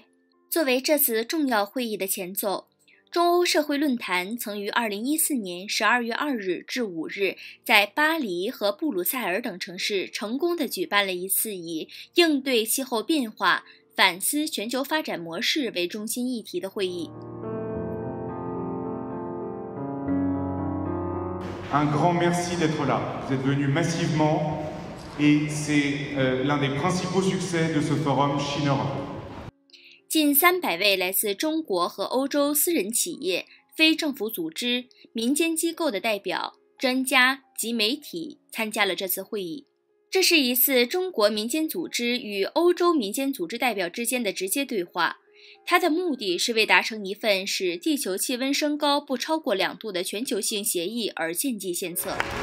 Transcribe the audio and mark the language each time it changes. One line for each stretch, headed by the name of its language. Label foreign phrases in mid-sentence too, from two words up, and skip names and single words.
Chinese: 作为这次重要会议的前奏，中欧社会论坛曾于2014年12月2日至5日在巴黎和布鲁塞尔等城市成功地举办了一次以应对气候变化、反思全球发展模式为中心议题的会议。
French: Un grand merci d'être là. Vous êtes venus massivement et c'est l'un des principaux succès de ce forum Chine-Europe.
Chinese: 近300位来自中国和欧洲私人企业、非政府组织、民间机构的代表、专家及媒体参加了这次会议。这是一次中国民间组织与欧洲民间组织代表之间的直接对话，它的目的是为达成一份使地球气温升高不超过2度的全球性协议而献计献策。